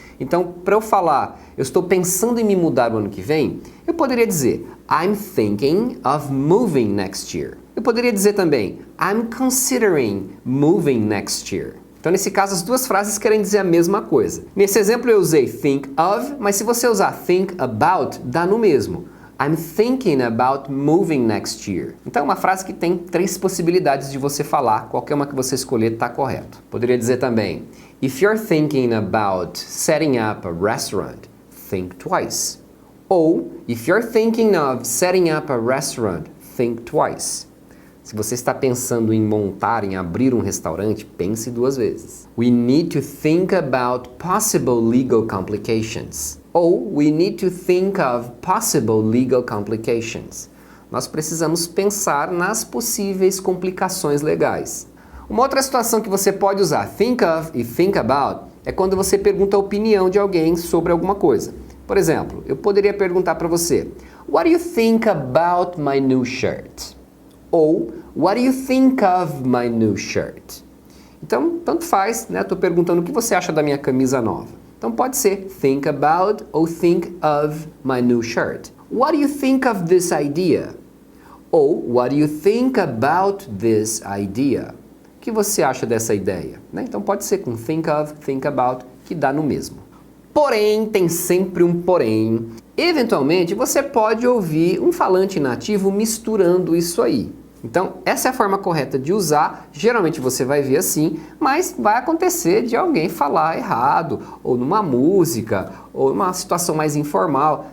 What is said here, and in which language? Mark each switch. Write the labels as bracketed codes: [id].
[pt] Então, para eu falar, eu estou pensando em me mudar o ano que vem, eu poderia dizer, [en] I'm thinking of moving next year. [pt] Eu poderia dizer também, [en] I'm considering moving next year. [pt] Então, nesse caso, as duas frases querem dizer a mesma coisa. Nesse exemplo, eu usei think of, mas se você usar think about, dá no mesmo. [en] I'm thinking about moving next year. [pt] Então é uma frase que tem 3 possibilidades de você falar, qualquer uma que você escolher está correto. Poderia dizer também, [en] if you're thinking about setting up a restaurant, think twice. Ou, if you're thinking of setting up a restaurant, think twice. [pt] Se você está pensando em montar, em abrir um restaurante, pense 2 vezes. [en] We need to think about possible legal complications. Ou we need to think of possible legal complications. [pt] Nós precisamos pensar nas possíveis complicações legais. Uma outra situação que você pode usar think of e think about é quando você pergunta a opinião de alguém sobre alguma coisa. Por exemplo, eu poderia perguntar para você, [en] what do you think about my new shirt? Ou, what do you think of my new shirt? [pt] Então, tanto faz, né? Estou perguntando o que você acha da minha camisa nova. Então pode ser think about ou think of my new shirt. [en] What do you think of this idea? Ou what do you think about this idea? [pt] O que você acha dessa ideia? Né? Então pode ser com think of, think about, que dá no mesmo. Porém, tem sempre um porém. Eventualmente, você pode ouvir um falante nativo misturando isso aí. Então, essa é a forma correta de usar, geralmente você vai ver assim, mas vai acontecer de alguém falar errado, ou numa música, ou numa situação mais informal.